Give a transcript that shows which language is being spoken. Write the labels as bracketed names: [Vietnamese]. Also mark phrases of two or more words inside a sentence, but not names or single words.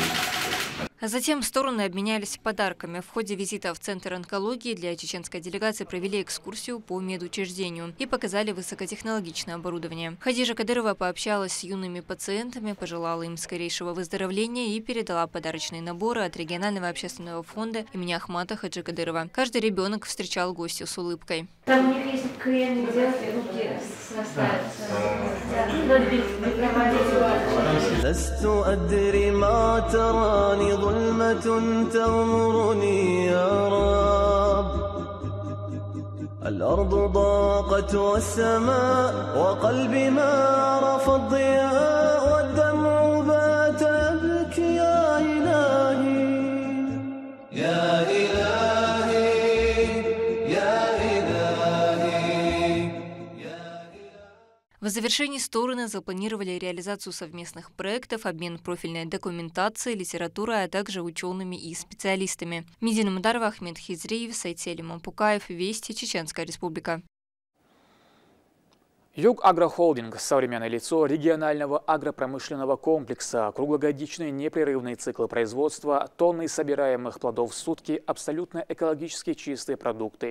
[Russian] А затем стороны обменялись подарками. В ходе визита в Центр онкологии для чеченской делегации провели экскурсию по медучреждению и показали высокотехнологичное оборудование. Хадижа Кадырова пообщалась с юными пациентами, пожелала им скорейшего выздоровления и передала подарочные наборы от регионального общественного фонда имени Ахмата Хаджи Кадырова. Каждый ребенок встречал гостя с улыбкой. Там у них есть крем, делать руки срастаются. [Arabic] لست أدري ما تراني ظلمة تغمرني يا رب الأرض ضاقت والسماء وقلبي ما عرف الضياء والدمع بات يبكي يا إلهي يا إلهي يا إلهي. [Russian] В завершении стороны запланировали реализацию совместных проектов, обмен профильной документацией, литературой, а также учеными и специалистами. Медина Мадарова, Ахмед Хизриев, Сайтели Мампукаев, Вести, Чеченская Республика. Югагрохолдинг – современное лицо регионального агропромышленного комплекса, круглогодичные непрерывные циклы производства, тонны собираемых плодов в сутки, абсолютно экологически чистые продукты.